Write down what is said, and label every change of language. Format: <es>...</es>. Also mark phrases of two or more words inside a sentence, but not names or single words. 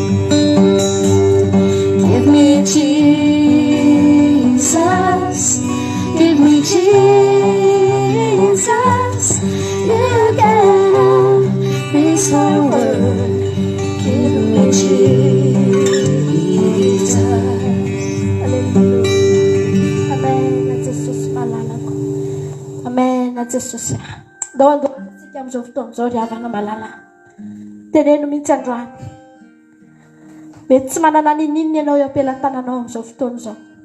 <en>Give me Jesus. Give me Jesus. You can have this whole world. Give me Jesus. Hallelujah.</en> <mg>Amen na Jesosy malala ko. Amen na Jesosy. Dawandoantsika amin'izao fotoan'izao ry havana malala. Teneno mihitsy androany. Mety tsy manana ninina ianao eo ampelantananao amin'izao fotoan'izao.</mg>